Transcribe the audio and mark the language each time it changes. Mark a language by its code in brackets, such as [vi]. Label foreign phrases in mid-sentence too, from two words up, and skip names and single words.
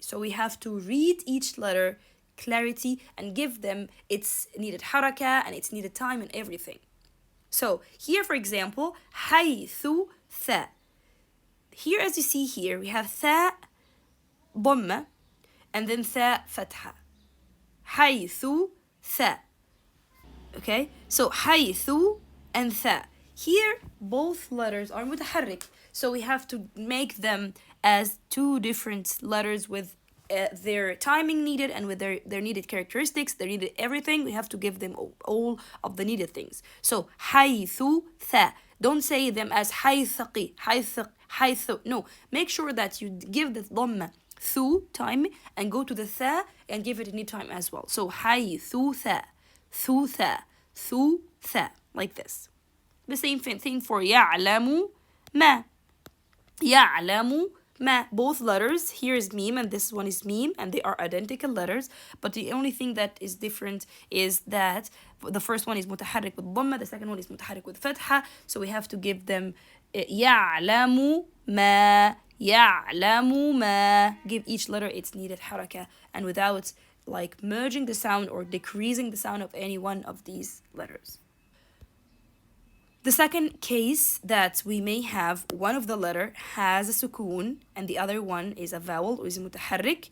[en] So we have to read each letter clarity and give them its needed haraka and its needed time and everything. So here, for example, [ar] حيثُ ثَ. [en] Here, as you see here, we have [ar] ثَ ضمة [en] and then [ar] ثَ فتحة. حيثُ ثَ. [en] Okay, so haythu and tha. Here, both letters are mutaharrik, so we have to make them as two different letters with their timing needed and with their needed characteristics, their needed everything. We have to give them all of the needed things. [ar] So حيثُ ثَ. [en] Don't say them as haythaqi, haythu. No, make sure that you give the dhamma thu time and go to the tha and give it any time as well. [ar] So حيثُ ثَ، ثُ ثَ، ثُ ثَ, [en] like this. The same thing for [ar] يعلمُ ما. يعلمُ ما. [en] Both letters, here is meme and this one is meme, and they are identical letters, but the only thing that is different is that the first one is mutaharrik with dhamma, the second one is mutaharrik with fatha, so we have to give them [ar] يعلمُ ما، يعلمُ ما. [en] Give each letter its needed haraka and without like merging the sound or decreasing the sound of any one of these letters. The second case that we may have, one of the letter has a sukoon and the other one is a vowel or is a mutaharrik.